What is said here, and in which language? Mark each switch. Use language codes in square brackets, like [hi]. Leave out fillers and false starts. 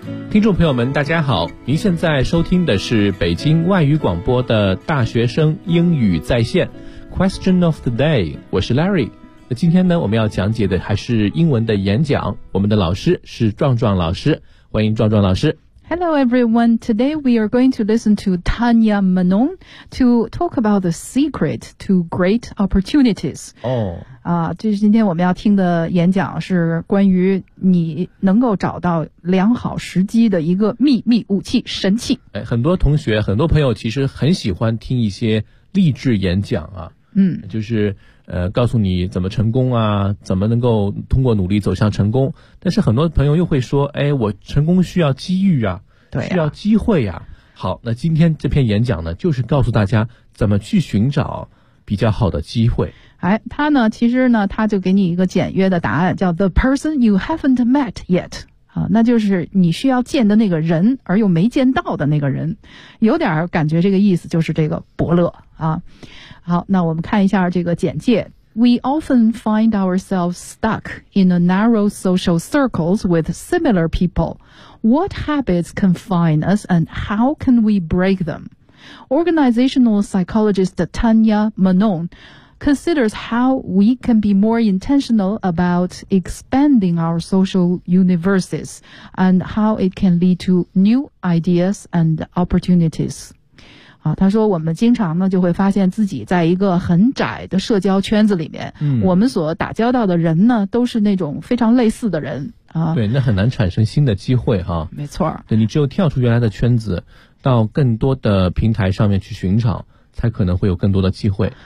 [zh] 听众朋友们大家好，您现在收听的是北京外语广播的大学生英语在线 Question of the day， 我是 Larry。那今天呢，我们要讲解的还是英文的演讲，我们的老师是壮壮老师，欢迎壮壮老师。 [en] Hello everyone, today we are going to listen to Tanya Manon to talk about the secret to great opportunities. [zh] 就是今天我们要听的演讲是关于你能够找到良好时机的一个秘密武器神器。哎，很多同学很多朋友其实很喜欢听一些励志演讲啊，就是告诉你怎么成功啊，怎么能够通过努力走向成功。但是很多朋友又会说，哎，我成功需要机遇啊，对啊，需要机会啊。好，那今天这篇演讲呢，就是告诉大家怎么去寻找比较好的机会。哎，他呢，其实呢，他就给你一个简约的答案，叫 [en] the person you haven't met yet。 [zh] 那就是你需要见的那个人，而又没见到的那个人，有点感觉这个意思，就是这个伯乐啊。好，那我们看一下这个简介。 [en] We often find ourselves stuck in a narrow social circles with similar people. What habits confine us, and how can we break them? Organizational psychologist Tanya Manon considers how we can be more intentional about expanding our social universes and how it can lead to new ideas and opportunities. [zh] 他说我们经常呢就会发现自己在一个很窄的社交圈子里面，我们所打交道的人呢都是那种非常类似的人啊。对，那很难产生新的机会哈。没错。对，你只有跳出原来的圈子，到更多的平台上面去寻找，才可能会有更多的机会。